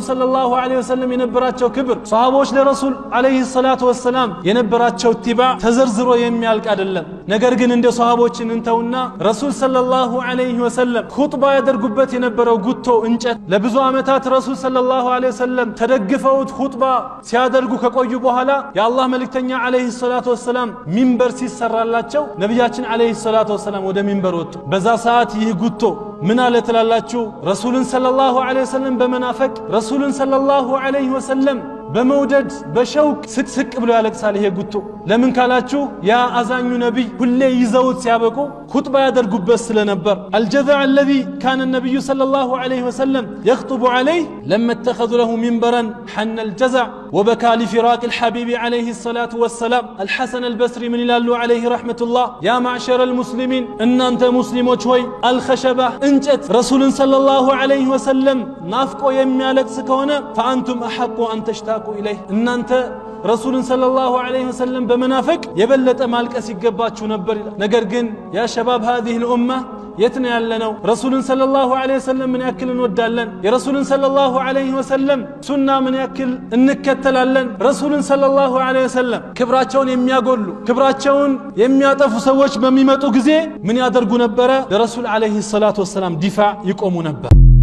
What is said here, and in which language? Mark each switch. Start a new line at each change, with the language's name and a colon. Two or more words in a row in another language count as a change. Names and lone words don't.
Arabic: صلى الله عليه وسلم
Amharic: የነበራቸው ክብር ሷሃቦች ለረሱል
Arabic: عليه الصلاة والسلام
Amharic: የነበራቸው ኢትባዕ ተዘርዝሮ የሚያልቅ አይደለም። ነገር ግን እንደ ሷሃቦችን እንተውና ረሱል
Arabic: صلى الله عليه وسلم
Amharic: ኹጥባ ያደርጉበት የነበረው ጉቶ እንጨት ለብዙ ዓመታት ረሱል
Arabic: صلى الله عليه وسلم
Amharic: ተደግፈውት ኹጥባ ሲያደርጉ ከቆዩ በኋላ የአላህ መልእክተኛ
Arabic: عليه الصلاة والسلام
Amharic: ሚንበር ሲሰራላቸው ነቢያችን
Arabic: عليه الصلاة والسلام
Amharic: ወደ ሚንበር ወጡ። በዛ ሰዓት ይህ ጉቶ ምን አለ ትላላችሁ? ረሱልን
Arabic: صلى الله عليه وسلم
Amharic: በመናፈቅ ረሱልን
Arabic: صلى الله عليه وسلم
Amharic: በመውደድ በሸውቅ ስቅስቅ ብሎ ያለቅሳል ይሄ ጉቶ። ለምን ካላችሁ ያ አዛኙ ነብይ ሁሌ ይዘውት ሲያበቁ ኹጥባ ያደርጉበት ስለነበር
Arabic: الجذع الذي كان النبي صلى الله عليه وسلم يخطب عليه لما اتخذوا له منبرا حن الجزع وبكى لفراق الحبيب عليه الصلاة والسلام. الحسن البصري من الله عليه رحمة الله يا معشر المسلمين ان انت
Amharic: مسلموች ሆይ الخشبة እንጨት ረሱልን
Arabic: صلى الله عليه وسلم
Amharic: ናፍቆ የሚያለቅስ ከሆነ
Arabic: فأنتم أحق أن تشتاقوا إليه
Amharic: እናንተ ረሱልን
Arabic: صلى الله عليه وسلم
Amharic: በመናፈቅ የበለጠ ማልቀስ ይገባችሁ ነበር ይላል። ነገር ግን ያ ሸባብ
Arabic: هذه الأمة
Amharic: የት ነው ያለነው? ረሱልን
Arabic: صلى الله عليه وسلم
Amharic: ምን ያክል እንወዳለን? የረሱልን
Arabic: صلى الله عليه وسلم
Amharic: ሱና ምን ያክል እንከተላለን? ረሱልን
Arabic: صلى الله عليه وسلم
Amharic: ክብራቸውን የሚያጎሉ ክብራቸውን የሚያጠፉ ሰዎች በሚመጡ ጊዜ ምን ያደርጉ ነበረ? ለረሱል
Arabic: عليه الصلاة والسلام
Amharic: ዲፋዕ ይቆሙ ነበር።